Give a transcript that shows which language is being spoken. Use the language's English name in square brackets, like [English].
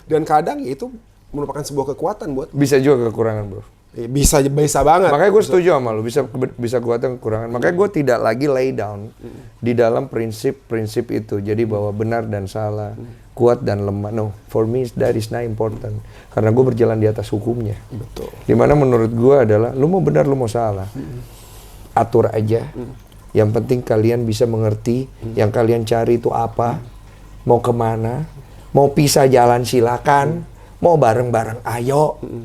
[Indonesian] Dan kadang itu merupakan sebuah kekuatan buat. Bisa juga kekurangan bro. Bisa banget. Makanya gue setuju sama lu, bisa kekuatan kekurangan. Makanya gue tidak lagi [English] lay down [Indonesian] di dalam prinsip itu. Jadi bahwa benar dan salah, kuat dan lemah. [English] No, for me that is not important. [Indonesian] Karena gue berjalan di atas hukumnya. Betul. Dimana menurut gue adalah, lu mau benar, lu mau salah. Atur aja. Yang penting kalian bisa mengerti yang kalian cari itu apa, mau kemana, mau pisah jalan silakan, mau bareng-bareng ayo.